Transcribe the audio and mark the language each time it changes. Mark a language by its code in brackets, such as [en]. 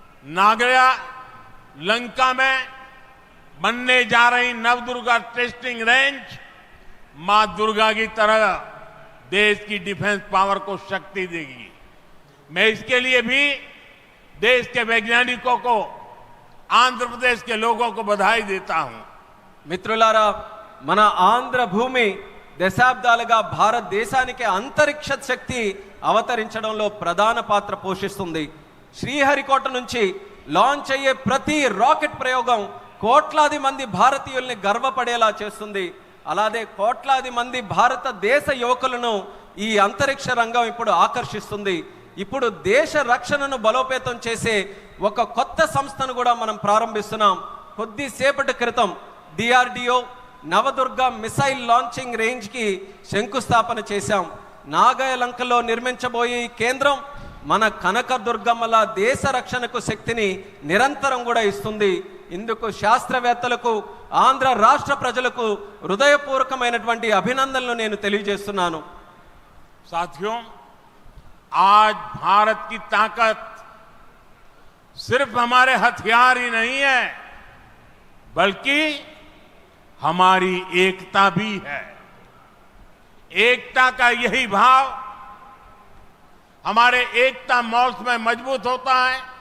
[hi] नागरा लंका में बनने जा रही नवदुर्गा टेस्टिंग रेंज मां दुर्गा की तरह देश की डिफेंस पावर को शक्ति देगी. मैं इसके लिए भी देश के वैज्ञानिकों को, आंध्र प्रदेश के लोगों को बधाई देता हूं. [te] మిత్రులారా, మన ఆంధ్ర భూమి దశాబ్దాలుగా భారతదేశానికి అంతరిక్ష శక్తి అవతరించడంలో ప్రధాన పాత్ర పోషిస్తుంది. శ్రీహరికోట నుంచి లాంచ్ అయ్యే ప్రతి రాకెట్ ప్రయోగం కోట్లాది మంది భారతీయుల్ని గర్వపడేలా చేస్తుంది. అలాగే కోట్లాది మంది భారతదేశ యువకులను ఈ అంతరిక్ష రంగం ఇప్పుడు ఆకర్షిస్తుంది. ఇప్పుడు దేశ రక్షణను బలోపేతం చేసే ఒక కొత్త సంస్థను కూడా మనం ప్రారంభిస్తున్నాం. కొద్దిసేపటి క్రితం DRDO నవదుర్గ మిసైల్ లాంచింగ్ రేంజ్కి శంకుస్థాపన చేశాం. నాగాలంకలో నిర్మించబోయే ఈ కేంద్రం మన కనకదుర్గమ్మల దేశ రక్షణకు శక్తిని నిరంతరం కూడా ఇస్తుంది. ఇందుకు శాస్త్రవేత్తలకు, ఆంధ్ర రాష్ట్ర ప్రజలకు హృదయపూర్వకమైనటువంటి అభినందనలు నేను తెలియజేస్తున్నాను. [hi] साथियों, आज भारत की ताकत सिर्फ हमारे हथियार ही नहीं है, बल्कि हमारी एकता भी है. एकता का यही भाव हमारे एकता मॉल्स में मजबूत होता है.